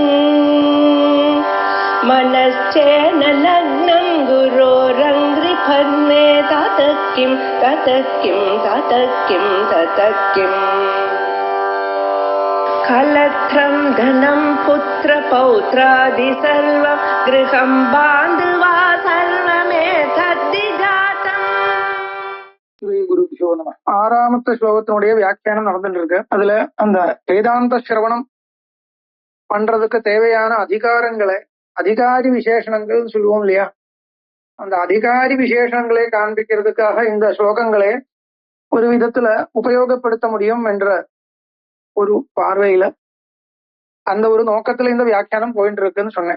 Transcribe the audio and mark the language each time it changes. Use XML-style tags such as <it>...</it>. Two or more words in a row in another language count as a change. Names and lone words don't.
<sa>मनश्चेन लग्नं गुरोरङ्घ्रिफन्ने ततः किं कलत्रं धनं पुत्रपौत्रादि सर्वं गृहं बान्धवा सर्वमेतद्विजातम्. श्री गुरुभ्यो नम.</sa> <ta>ஆறாமத்த ஸ்லோகத்தினுடைய வியாக்கியானம் நடந்துட்டு இருக்கு. அதுல அந்த வேதாந்த சிரவணம் பண்றதுக்கு தேவையான அதிகாரங்களை, அதிகாரி விசேஷணங்கள் சொல்லுவோம் இல்லையா, அந்த அதிகாரி விசேஷங்களை காண்பிக்கிறதுக்காக இந்த ஸ்லோகங்களே ஒரு விதத்துல உபயோகப்படுத்த முடியும் என்ற ஒரு பார்வையில, அந்த ஒரு நோக்கத்துல இந்த வியாக்கியானம் போயிட்டு இருக்குன்னு சொன்னேன்.</ta>